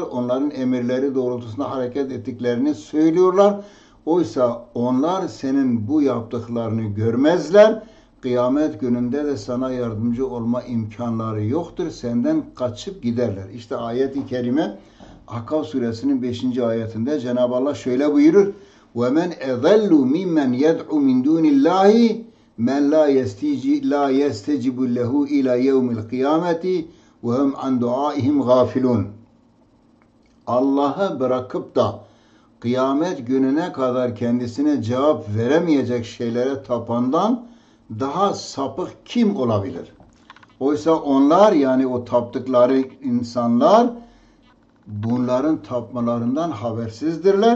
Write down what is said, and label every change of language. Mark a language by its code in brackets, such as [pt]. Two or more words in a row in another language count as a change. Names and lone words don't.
[tr] Onların emirleri doğrultusunda hareket ettiklerini söylüyorlar. Oysa onlar senin bu yaptıklarını görmezler. Kıyamet gününde de sana yardımcı olma imkanları yoktur. Senden kaçıp giderler. İşte ayet-i kerime Ahkaf suresinin 5. ayetinde Cenab-ı Allah şöyle buyurur. [ar] وَمَنْ اَذَلُّ مِمَّنْ يَدْعُ مِنْ دُونِ اللّٰهِ مَنْ لَا يَسْتَجِبُ لَهُ اِلَى يَوْمِ الْقِيَامَةِ وَهُمْ عَنْ دُعَائِهِمْ غَافِلُونَ. [tr] Allah'ı bırakıp da kıyamet gününe kadar kendisine cevap veremeyecek şeylere tapandan daha sapık kim olabilir? Oysa onlar, yani o taptıkları insanlar bunların tapmalarından habersizdirler.